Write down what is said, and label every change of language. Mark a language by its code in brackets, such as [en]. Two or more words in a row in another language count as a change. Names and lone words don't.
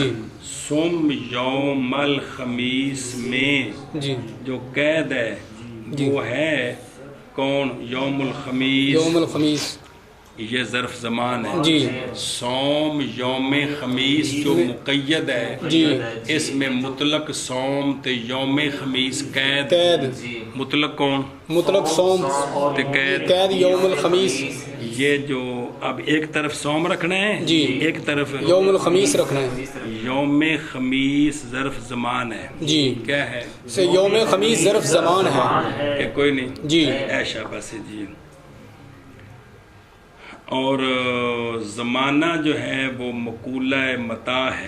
[ar] سوم یوم الخمیس [ur] میں جی جو قید ہے وہ ہے کون؟ [ar] یوم الخمیس. یوم الخمیس [ur] یہ ظرف زمان ہے. جی [ar] سوم یوم خمیس [ur] جو مقید ہے جی اس میں مطلق سوم تے [ar] یوم خمیس [ur] قید. مطلق کون؟ مطلق سوم تے قید [ar] یوم الخمیس. [ur] یہ جو اب ایک طرف سوم رکھنا ہے جی ایک طرف [ar] یوم الخمیس [ur] رکھنا ہے. [ar] یوم خمیس [ur] ظرف زمان ہے. جی کیا ہے؟ [ar] یوم خمیس [ur] ظرف زمان ہے. کوئی نہیں جی [pa] ایشا بس جی. [ur] اور زمانہ جو ہے وہ مقولہ متا ہے.